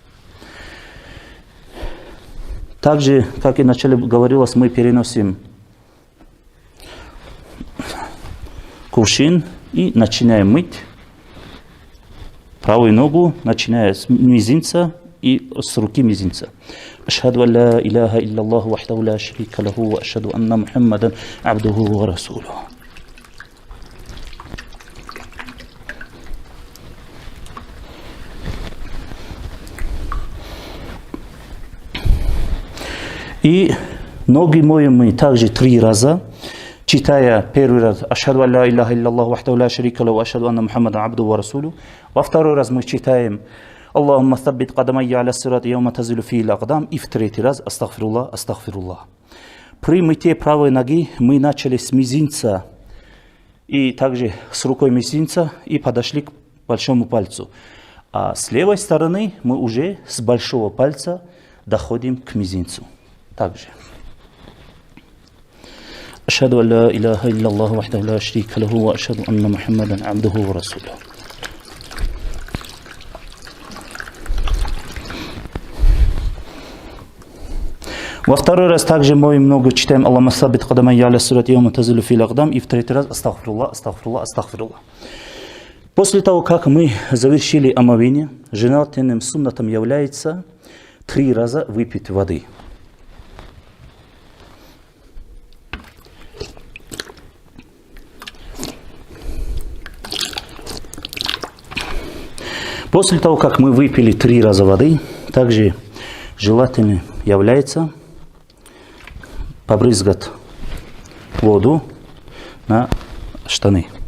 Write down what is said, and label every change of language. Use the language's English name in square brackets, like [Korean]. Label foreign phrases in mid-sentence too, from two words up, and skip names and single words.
[Russian] Также, как и вначале говорилось, мы переносим кувшин и начинаем мыть правую ногу, начиная с мизинца и с руки мизинца. [Arabic] أشهد أن لا إله إلا الله وحده لا شريك له وأشهد أن محمدا عبده ورسوله. [Russian] И ноги моем мы также 3 раза, читая первый раз [Arabic] «أشهد أن لا إله إلا الله وحده لا شريك له وأشهد أن محمدا عبده ورسوله». [Russian] Во второй раз мы читаем [Arabic] «اللهم ثبت قدمي على الصراط يوم تزل فيه الأقدام». [Russian] И в 3-й раз [Arabic] «أستغفر الله، أستغفر الله». [Russian] При мытье правой ноги мы начали с мизинца и также с рукой мизинца и подошли к большому пальцу. А с левой стороны мы уже с большого пальца доходим к мизинцу. Также. [Arabic] أشهد أن لا إله إلا الله وحده لا شريك له وأشهد أن محمدا عبده ورسوله. [Russian] Во второй раз также мы много читаем [Arabic] «اللهم ثبت قدمي على الصراط يوم تزل فيه الأقدام». [Russian] И в 3-й раз [Arabic] «أستغفر الله، أستغفر الله، أستغفر الله». [Russian] После того, как мы завершили омовение, желательным суннатом является 3 раза выпить воды. После того, как мы выпили 3 раза воды, также желательным является побрызгать воду на штаны.